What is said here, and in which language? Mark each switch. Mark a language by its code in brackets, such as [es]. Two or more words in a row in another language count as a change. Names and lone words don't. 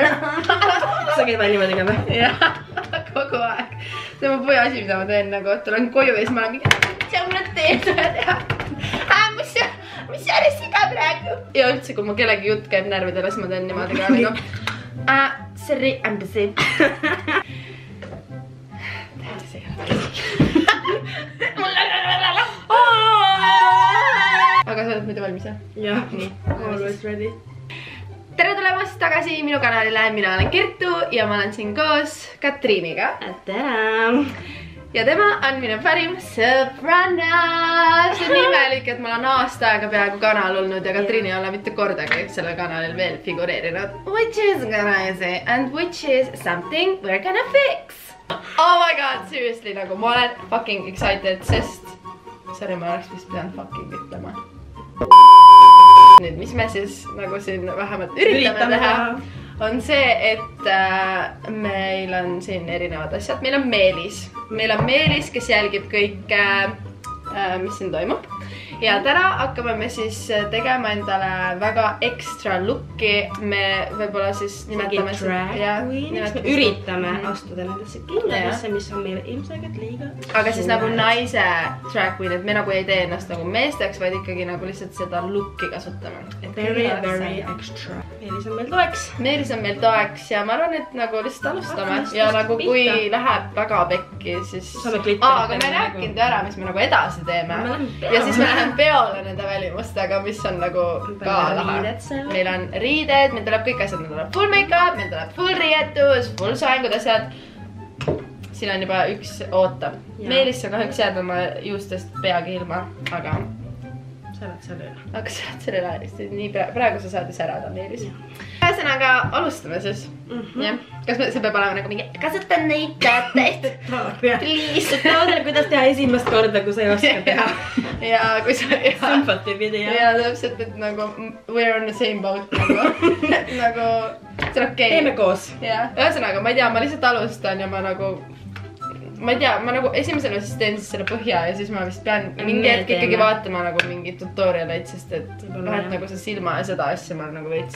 [et] Sa käid välja niimoodi ka või? Jah, kogu aeg. See on mu põhiasi, mida ma teen nagu, et tulen koju ja siis ma olen mingi, see on mulle teed vaja teha. Mis see oli siga praegu? Ja üldse, kui mu kellegi jutt käib närvidele, siis ma teen niimoodi ka nagu. [en] Sorry, I'm busy. [et] Aga sa oled muidu valmis, jah? Jah, nii. [en] Always ready. [et] Tere tulemast tagasi minu kanalile, mina olen Kertu ja ma olen siin koos Katriiniga. Tere! Ja tema on minu parim sõbranna. See on nii imelik, et ma olen aasta aega peaaegu kanal olnud ja Katriini ei ole mitte kordagi sellel kanalil veel figureerinud. [en] Which is crazy and which is something we're gonna fix. Oh my god, seriously, [et] nagu ma olen [en] fucking excited, [et] sest sorry, ma oleks vist pidanud fucking ütlema. Nüüd, mis me siis nagu siin vähemalt üritame teha, on see, et meil on siin erinevad asjad. Meil on Meelis, kes jälgib kõike, mis siin toimub. Ja täna hakkame me siis tegema endale väga ekstra looki. Me võib-olla siis nimetame me üritame astuda nendesse kindladesse, mis on meile ilmselgelt liiga. Aga siis nagu naise [en] drag queen, [et] et me nagu ei tee ennast nagu meesteks, vaid ikkagi nagu lihtsalt seda looki kasutame. [en] Very extra. [et] Meelis on meil toeks ja ma arvan, et nagu lihtsalt alustame. Ja nagu kui läheb väga pekki, siis... Aga me rääkinud ära, mis me nagu edasi teeme. Ja siis me läheme peole nende välimustega, mis on nagu ka lahe. Meil on riided, meil tuleb kõik asjad, meil tuleb [en] full make-up, [et] meil tuleb full riietus, full soengud asjad. Siin on juba üks ootab. Meelis sa kahjuks jääd oma juustest peagi ilma, aga... Sa oled seal üle. Aga sa oled seal üle, nii praegu sa saad särada, Meelis. Ühesõnaga, alustame siis. Kas see peab olema nagu mingi kasuta neid käteid? Please. Taadel, kuidas teha esimest korda, kui sa ei oska teha. Ja kui sa... [en] Sympathy video. [et] Ja täpselt, et nagu [en] we're on the same boat. [et] Nagu see on okei. Teeme koos. Ühesõnaga, ma ei tea, ma lihtsalt alustan ja ma nagu... Ma ei tea, ma nagu esimesena siis teen siis selle põhja ja siis ma vist pean mingi hetk ikkagi vaatama nagu mingi tutorialeid, sest et vahet nagu see silma ja seda asja ma nagu veits.